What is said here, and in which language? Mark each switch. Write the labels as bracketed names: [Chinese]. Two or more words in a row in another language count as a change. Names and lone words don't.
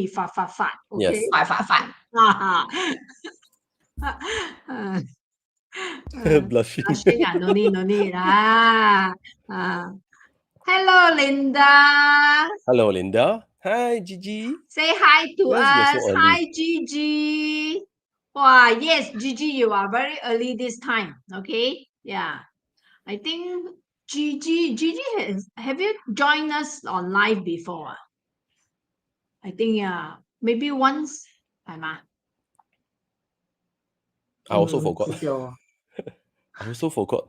[English] Fat. Okay. Yes. [Cantonese] 快。 [English] Blushing. Blushing, no need. Hello, Linda. Hello Linda. Hi Gigi. Say hi to Yes, you're us. so early. Hi, Gigi. Wow, yes, Gigi, you are very early this time. Okay, yeah. I think Gigi have you joined us on live before? I think yeah, maybe once. [Cantonese] 係嘛？ [English] I also forgot. I also forgot.